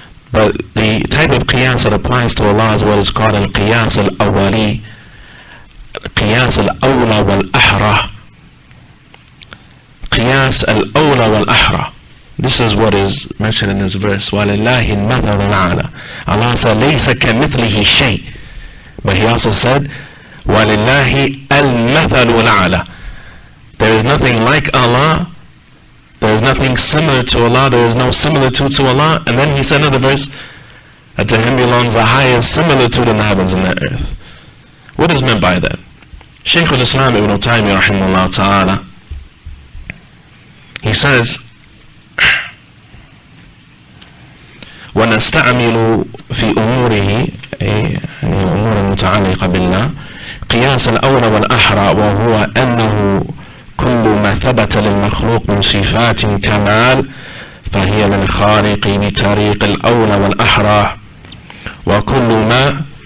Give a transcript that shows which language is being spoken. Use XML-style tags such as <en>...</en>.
<en>But the type of qiyas that applies to Allah is what is called al-qiyas al-awwali, qiyas al-awla wal-ahra. Qiyas al-awla wal-ahra. This is what is mentioned in this verse.</en> <ar>وَلِلَّهِ الْمَثَلُ الْأَعْلَى.</ar> <en>Allah said,</en> <ar>لَيْسَ كَمِثْلِهِ شَيْءٍ.</ar> <en>But He also said,</en> <ar>وَلِلَّهِ الْمَثَلُ الْأَعْلَى.</ar> <en>There is nothing like Allah. There is nothing similar to Allah. There is no similitude to Allah. And then He said in another verse, that to Him belongs the highest similitude in the heavens and the earth. What is meant by that? Shaykh al-Islam ibn Taymiyyah rahimahullah ta'ala, he says,</en> <ar>وَنَسْتَعْمِلُ فِي أُمُورِهِ أمور المتعلقة بالله قياس الأولى والأحرى وهو أنه كل ما ثبت للمخلوق من صفات كمال فهي للخالق بطريق الأولى والأحرى وكل ما</ar>